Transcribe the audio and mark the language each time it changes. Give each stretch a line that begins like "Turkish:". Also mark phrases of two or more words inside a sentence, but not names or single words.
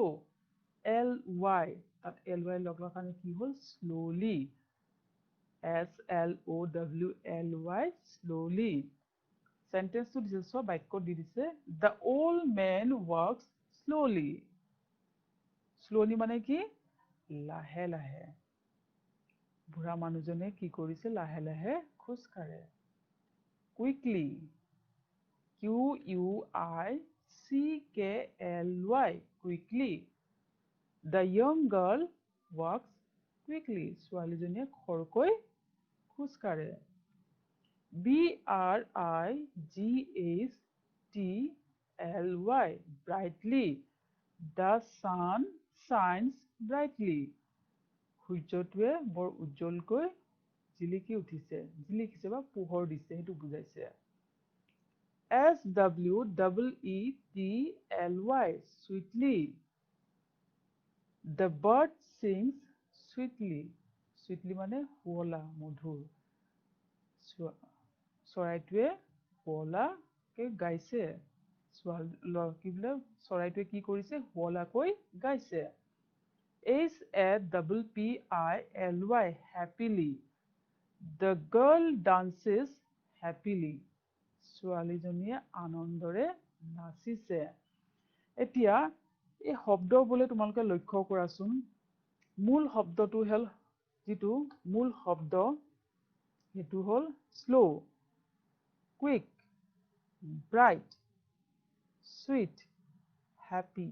Assamese: LY, তাত LY লগোৱাৰ কাৰণে কি হ'ল?
English: slowly. SLOWLY, slowly.
Assamese: সেন্টেন্সটো দিছে, চোৱা বাক্যত দি দিছে,
English: the old man walks slowly.
Assamese: slowly মানে কি? লাহে লাহে। বুঢ়া মানুহজনে কি কৰিছে? লাহে লাহে খোজ কাঢ়ে।
English: quickly. QUICKLY, quickly. The young girl walks quickly.
Assamese: ছোৱালীজনীয়ে খৰকৈ খোজ কাঢ়ে।
English: BRIGHTLY, brightly. The sun shines brightly.
Assamese: সূৰ্যটোৱে বৰ উজ্জ্বলকৈ জিলিকি উঠিছে। জিলিকিছে বা পোহৰ দিছে, সেইটো বুজাইছে।
English: SWEETLY, sweetly. The bird sings sweetly.
Assamese: Sweetly মানে শুৱলা, মধুৰ। চৰাইটোৱে শুৱলাকৈ গাইছে। কি বোলে? চৰাইটোৱে কি কৰিছে? শুৱলাকৈ গাইছে।
English: HAPPILY, happily. The girl dances happily.
Assamese: ছোৱালীজনীয়ে আনন্দৰে নাচিছে। এতিয়া এই শব্দবোৰে তোমালোকে লক্ষ্য কৰাচোন, মূল শব্দটো হ'ল যিটো মূল শব্দ সেইটো হ'ল
English: slow, quick, bright, sweet, happy.